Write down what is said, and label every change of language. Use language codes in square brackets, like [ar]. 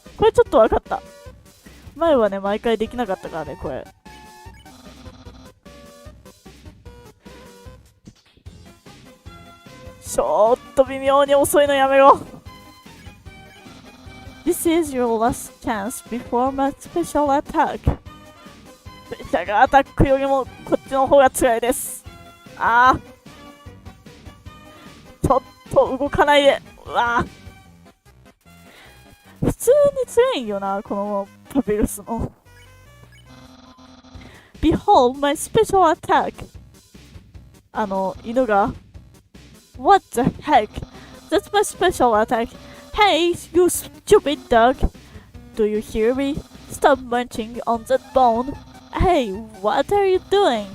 [ja] これちょっとわかった。前はね、毎回できなかったからね、これ。ちょっと微妙に遅いのやめろ。 [en] This is your last chance before my special attack. [ja] スペシャルアタックよりもこっちの方が辛いです。ちょっと動かないで。普通に辛いよな、このパピルスの。 [en] Behold my special attack. [ja] 犬が [en] What the heck? That's my special attack. Hey, you stupid dog. Do you hear me? Stop munching on that bone. Hey, what are you doing?